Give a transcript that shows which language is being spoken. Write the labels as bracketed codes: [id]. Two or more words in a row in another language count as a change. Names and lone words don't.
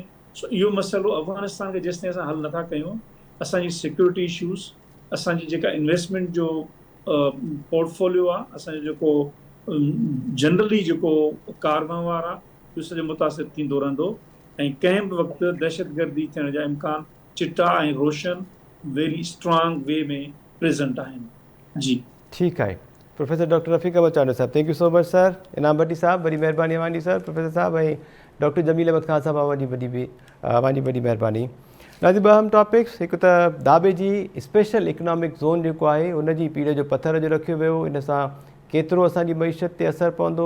[sd] इहो मसइलो अफ़गानिस्तान खे जेसिताईं असां हल नथा कयूं, असांजी [en] security issues, [sd] असांजी जेका इन्वेस्टमेंट जो पोर्टफोलियो आहे, असांजो जेको जनरली जेको कारोबार आहे, इहो सॼो मुतासिर थींदो रहंदो। ऐं कंहिं बि वक़्तु दहशतगर्दी थियण जा इम्कान चिटा ऐं रोशन [en] very strong way [sd] में प्रेज़ेंट आहिनि। जी ठीकु आहे। प्रोफेसर डॉक्टर रफ़ीक अहमद चांडियो साहब, [en] thank you so much sir. [sd] इनाम भट्टी साहब, वॾी महिरबानी अवांजी सर, प्रोफेसर साहब, ऐं डॉक्टर जमील अहमद ख़ान साहब, अवांजी वॾी महिरबानी। नाज़रीन, ॿ अहम टॉपिक्स, हिकु त दाबे जी [en] special economic zone [sd] जेको आहे उनजी पीढ़ जो पथर जो रखियो वियो, इन सां केतिरो असांजी मईशत ते असरु पवंदो।